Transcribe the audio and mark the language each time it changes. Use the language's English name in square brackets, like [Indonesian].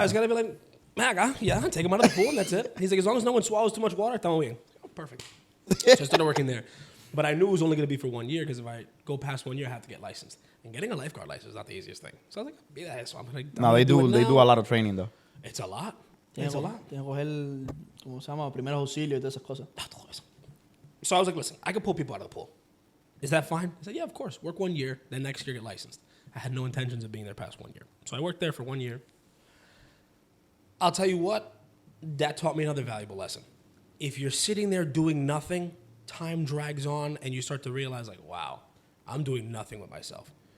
[English] I was gonna be like, yeah, take him out of the pool, and that's it. He's like, as long as no one swallows too much water, [Spanish] estamos bien. [English] Oh, perfect. So I started working there. But I knew it was only going to be for 1 year because if I go past 1 year, I have to get licensed. And getting a lifeguard license is not the easiest thing. So I was like, be that. So I'm like, No, they do a lot of training though. It's a lot. [Spanish] Tienes [English] It's a lot. [Spanish] que coger, ¿cómo se llama? Primeros auxilios y todas esas cosas. [English] So I was like, listen, I can pull people out of the pool. Is that fine? I said, yeah, of course. Work 1 year, then next year get licensed. I had no intentions of being there past 1 year. So I worked there for 1 year. I'll tell you what, that taught me another valuable lesson. If you're sitting there doing nothing, time drags on and you start to realize like, wow, I'm doing nothing with myself.